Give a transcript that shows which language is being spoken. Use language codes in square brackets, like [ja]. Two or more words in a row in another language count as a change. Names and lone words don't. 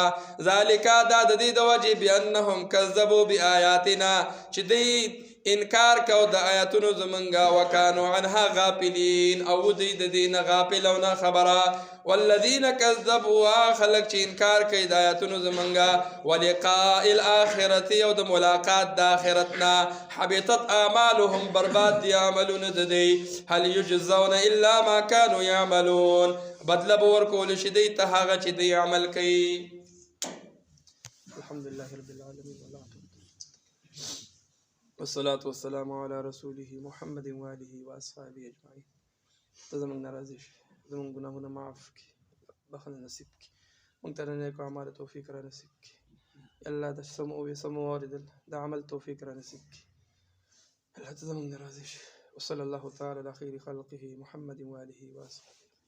[ps] ذالک دا د دې د وجه [ar] بانهم کذبوا بآیاتنا [ps] چې دی انکار کو د آیاتونو زمونږه [ar] وکانو عنها غافلین [ps] او دی د دې نه غافل او نه خبره. [ar] والذین کذبوا [ps] خلق چې انکار کوي د آیاتونو زمونږه [ar] ولقاء الاخرة [ps] او د ملاقات د آخرت نه [ar] حبطت اعمالهم [ps] برباد دي عملونه د دی. [ar] هل یجزون الا ما كانوا يعملون، [ps] بدله به ورکول شي دی ته هغه چې دی عمل کوي. [ar] الحمدلله رب العالمین والصلاة والسلام على رسوله محمد وآله وأصحابه أجمعين. [ps] ته زموږ نه راضي شي، زموږ ګناهونه معاف کړي، بخښنه نصیب کړي، موږ ته د نیکو اعمالو توفیق را نصیب کړي. الله د سمو واورېدل د عمل توفیق را نصیب کړي. الله ته زموږ نه راضي شي. [ar] وصلى الله تعالى على خير خلقه محمد وآله وأصحابه.